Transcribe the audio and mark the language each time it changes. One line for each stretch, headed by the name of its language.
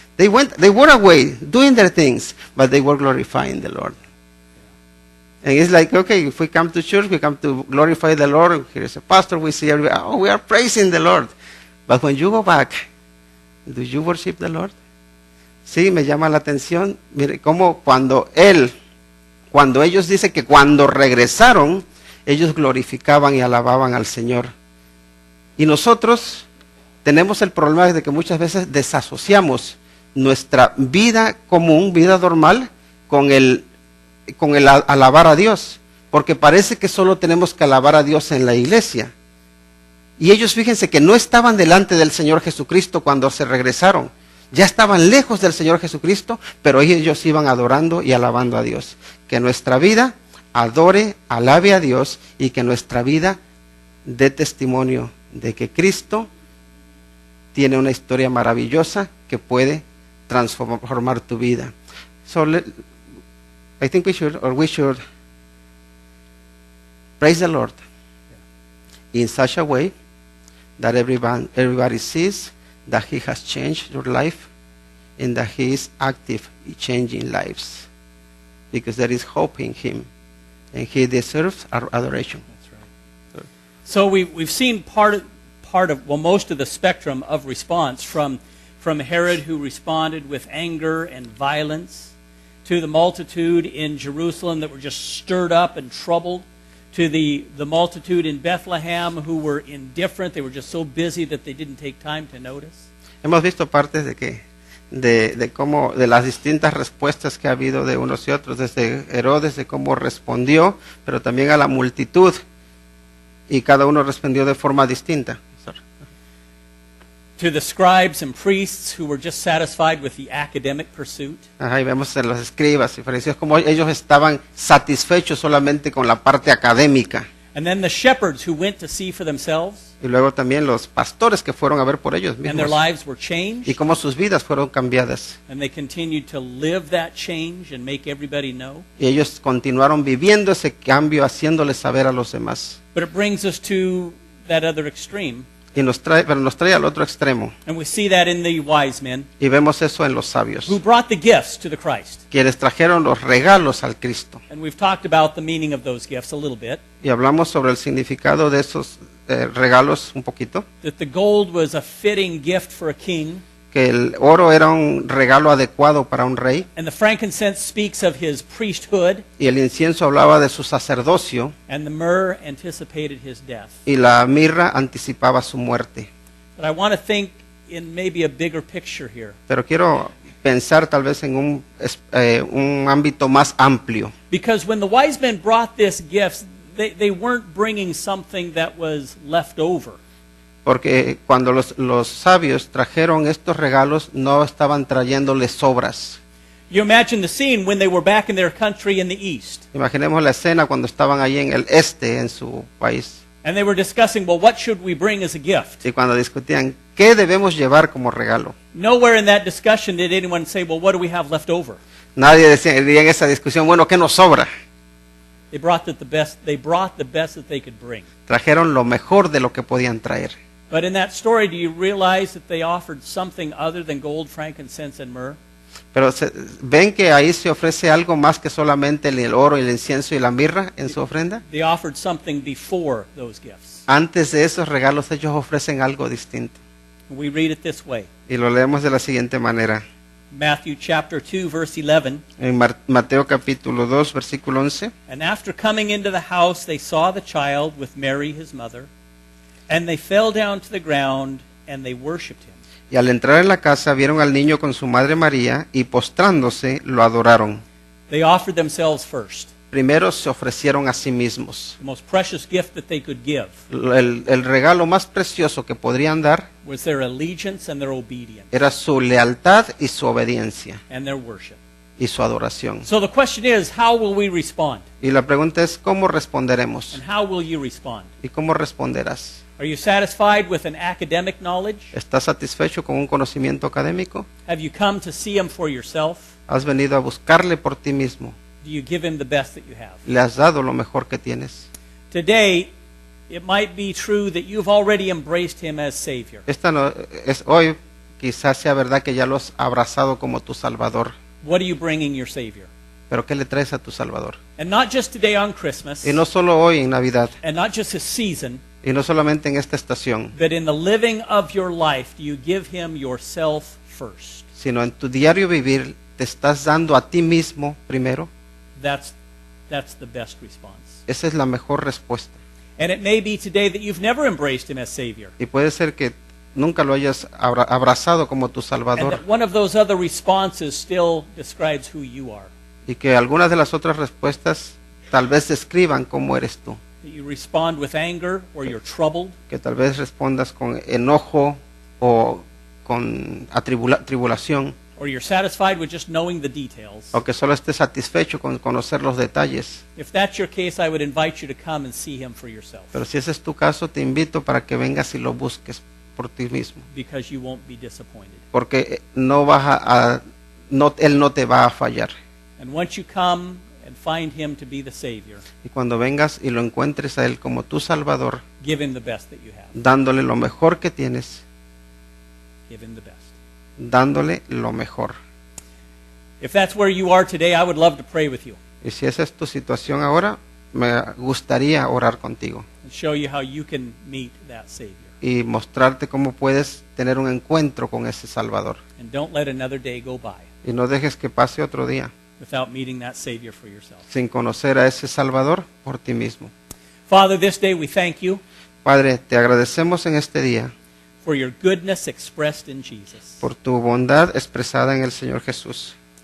English: They were away doing their things, but they were glorifying the Lord. And it's like, okay, if we come to church, we come to glorify the Lord. Here's a pastor, we see everybody, we are praising the Lord. But when you go back, do you worship the Lord?
Spanish: Sí, me llama la atención. Mire, cómo cuando ellos dicen que cuando regresaron, ellos glorificaban y alababan al Señor. Y nosotros tenemos el problema de que muchas veces desasociamos nuestra vida común, vida normal, con el alabar a Dios, porque parece que solo tenemos que alabar a Dios en la iglesia. Y ellos, fíjense que no estaban delante del Señor Jesucristo cuando se regresaron, ya estaban lejos del Señor Jesucristo, pero ellos iban adorando y alabando a Dios. Que nuestra vida adore, alabe a Dios, y que nuestra vida dé testimonio de que Cristo tiene una historia maravillosa que puede transformar tu vida.
English: So I think we should praise the Lord in such a way that everybody sees that He has changed your life and that He is active in changing lives, because there is hope in Him and He deserves our adoration. That's right. So we've seen part of most of the spectrum of response, from Herod, who responded with anger and violence, to the multitude in Jerusalem that were just stirred up and troubled, to the multitude in Bethlehem who were indifferent. They were just so busy that they didn't take time to notice.
Spanish: Hemos visto partes de las distintas respuestas que ha habido de unos y otros, desde Herodes, de cómo respondió, pero también a la multitud, y cada uno respondió de forma distinta.
English: to the scribes and priests who were just satisfied with the academic pursuit.
Spanish: Ajá, y vemos en los escribas y fariseos como ellos estaban satisfechos solamente con la parte académica.
English: And then the shepherds who went to see for themselves,
Spanish: Y luego también los pastores que fueron a ver por ellos
English: and their
Spanish: mismos.
English: lives were
Spanish: Y
English: changed,
Spanish: cómo sus vidas fueron cambiadas.
English: and they continued to live that change and make everybody know.
Spanish: Y ellos continuaron viviendo ese cambio, haciéndoles saber a los demás.
English: But it brings us to that other extreme,
Spanish: Y pero nos trae al otro extremo.
English: and we see that in the wise men
Spanish: Y vemos eso en los sabios,
English: who brought the gifts to the Christ.
Spanish: quienes trajeron los regalos al Cristo.
English: And we've talked about the meaning of those gifts a little bit,
Spanish: Y hablamos sobre el significado de esos regalos un poquito.
English: that the gold was a fitting gift for a king,
Spanish: Que el oro era un regalo adecuado para un rey.
English: and the frankincense speaks of his priesthood,
Spanish: Y el incienso hablaba de su sacerdocio.
English: and the myrrh anticipated his death.
Spanish: Y la mirra anticipaba su muerte.
English: But I want to think in maybe a bigger picture here,
Spanish: Pero quiero pensar tal vez en un ámbito más amplio.
English: because when the wise men brought this gifts, they weren't bringing something that was left over.
Spanish: Porque cuando los sabios trajeron estos regalos, no estaban trayéndoles sobras.
English: You imagine the scene when they were back in their country in the east,
Spanish: Imaginemos la escena cuando estaban allí en el este, en su país.
English: and they were discussing, well, what should we bring as a gift?
Spanish: Y cuando discutían, ¿qué debemos llevar como regalo?
English: Nowhere in that discussion did anyone say, well, what do we have left over?
Spanish: Nadie decía en esa discusión, bueno, ¿qué nos sobra?
English: They brought the best that they could bring.
Spanish: Trajeron lo mejor de lo que podían traer.
English: But in that story, do you realize that they offered something other than gold, frankincense, and myrrh?
Spanish: Pero ven que ahí se ofrece algo más que solamente el oro, el incienso y la mirra en su ofrenda.
English: They offered something before those gifts.
Spanish: Antes de esos regalos ellos ofrecen algo distinto.
English: We read it this way.
Spanish: Y lo leemos de la siguiente manera.
English: Matthew chapter 2, verse 11.
Spanish: En Mateo capítulo 2, versículo 11.
English: And after coming into the house, they saw the child with Mary his mother, and they fell down to the ground, and they worshipped him.
Spanish: Y al entrar en la casa vieron al niño con su madre María y postrándose lo adoraron.
English: They offered themselves first,
Spanish: Primero se ofrecieron a sí mismos.
English: the most precious gift that they could give
Spanish: El regalo más precioso que podrían dar
English: was their allegiance and their obedience
Spanish: era su lealtad y su obediencia
English: and their worship.
Spanish: y su adoración.
English: So the question is, how will we respond?
Spanish: Y la pregunta es, ¿cómo responderemos?
English: And how will you respond?
Spanish: ¿Y cómo responderás?
English: Are you satisfied with an academic knowledge?
Spanish: ¿Estás satisfecho con un conocimiento académico?
English: Have you come to see him for yourself?
Spanish: ¿Has venido a buscarle por ti mismo?
English: Do you give him the best that you have?
Spanish: ¿Le has dado lo mejor que tienes?
English: Today, it might be true that you've already embraced him as Savior.
Spanish: Esta no, es hoy, quizás sea verdad que ya lo has abrazado como tu Salvador.
English: What are you bringing your Savior?
Spanish: Pero ¿qué le traes a tu Salvador?
English: And not just today on Christmas,
Spanish: Y no solo hoy en Navidad,
English: and not just this season,
Spanish: y no solamente en esta estación,
English: but in the living of your life, do you give him yourself first?
Spanish: sino en tu diario vivir, te estás dando a ti mismo primero.
English: That's the best response.
Spanish: Esa es la mejor respuesta.
English: And it may be today that you've never embraced him as Savior,
Spanish: Y puede ser que nunca lo hayas abrazado como tu
English: and
Spanish: Salvador,
English: that one of those other responses still describes who you are.
Spanish: y que algunas de las otras respuestas tal vez describan cómo eres tú.
English: That you respond with anger, or you're troubled,
Spanish: Que tal vez respondas con enojo o con tribulación,
English: or you're satisfied with just knowing the details.
Spanish: o que solo estés satisfecho con conocer los detalles.
English: If that's your case, I would invite you to come and see him for yourself,
Spanish: Pero si ese es tu caso, te invito para que vengas y lo busques por ti mismo,
English: because you won't be disappointed.
Spanish: porque Él no te va a fallar.
English: And once you come and find him to be the Savior,
Spanish: Y cuando vengas y lo encuentres a Él como tu Salvador,
English: give him the best that you have.
Spanish: dándole lo mejor que tienes,
English: Give him the best.
Spanish: dándole lo mejor.
English: If that's where you are today, I would love to pray with you
Spanish: Y si esa es tu situación ahora, me gustaría orar contigo
English: and show you how you can meet that Savior.
Spanish: y mostrarte cómo puedes tener un encuentro con ese Salvador.
English: And don't let another day go by
Spanish: Y no dejes que pase otro día
English: without meeting that Savior for yourself.
Spanish: sin conocer a ese Salvador por ti mismo.
English: Father, this day we thank you
Spanish: Padre, te agradecemos en este día
English: for your goodness expressed in Jesus.
Spanish: por tu bondad expresada en el Señor Jesús.